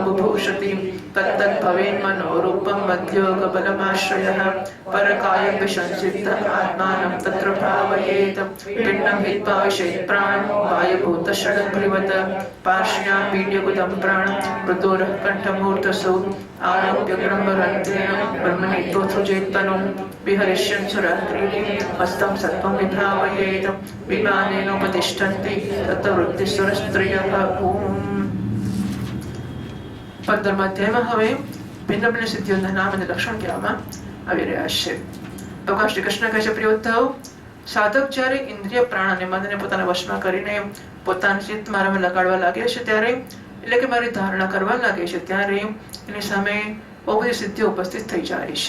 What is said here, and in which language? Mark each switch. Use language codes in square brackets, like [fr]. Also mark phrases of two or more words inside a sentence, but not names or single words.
[sa] बुभूषति तत्तद्भवेन्मनोरूपं मद्योगबलमाश्रयः परकायं विसंसिद्धः आत्मानं तत्र भावयेत् पिण्डं हित्वा विशेत् प्राणं वायुभूतषडङ्घ्रिवत् पार्श्व्यां पीड्यकुदं प्राणं मृदुरः कण्ठमूर्धसु आरोप्य ब्रह्मरन्ध्रेण ब्रह्मणि तोत्सृजेत्तनुं विहरिष्यन् सुरात्रीः हस्तं सत्त्वं विभावयेत् विमानेनोपतिष्ठन्ति तत्र वृत्तिसुरस्त्रियः। [gu] પંદરમા અધ્યાયમાં હવે ભિન્ન ભિન્ન સિદ્ધિઓના નામ અને લક્ષણ કહેવામાં આવી રહ્યા છે. ભગવાન શ્રી કૃષ્ણ કહે છે, પ્રિય ઉદ્ધવ, સાધક જ્યારે ઇન્દ્રિય પ્રાણ અને મનને પોતાના વશમાં કરીને પોતાની ચિત્ત મારામાં લગાડવા લાગે છે ત્યારે એટલે કે મારી ધારણા કરવા લાગે છે ત્યારે એની સામે બહુ બધી સિદ્ધિઓ ઉપસ્થિત થઈ જાય છે.